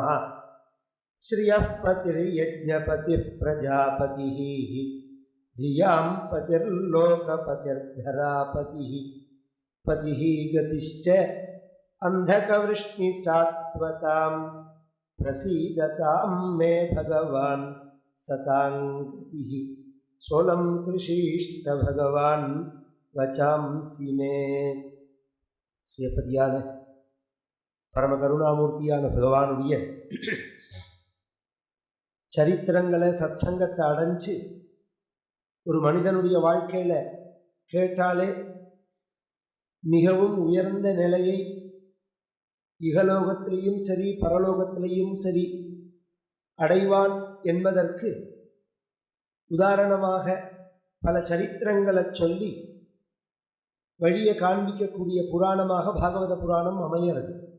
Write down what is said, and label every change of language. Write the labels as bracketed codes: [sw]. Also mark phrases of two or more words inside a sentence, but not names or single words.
[sa] श्रियः पतिर्यज्ञपतिः प्रजापतिः धियां पतिर्लोकपतिर्धरापतिः पतिः गतिश्च अन्धकवृष्णिसात्वतां प्रसीदतां मे भगवान् सतां गतिः सोलं कृषीष्ट भगवान् वचांसि मे। [ta] ஸ்ரீபதியான பரம கருணாமூர்த்தியான பகவானுடைய சரித்திரங்களை சத்சங்கத்தை அடைஞ்சு ஒரு மனிதனுடைய வாழ்க்கையில் கேட்டாலே மிகவும் உயர்ந்த நிலையை இகலோகத்திலையும் சரி பரலோகத்திலையும் சரி அடைவான் என்பதற்கு உதாரணமாக பல சரித்திரங்களை சொல்லி வழியை காண்பிக்கக்கூடிய புராணமாக பாகவத புராணம் அமைகிறது.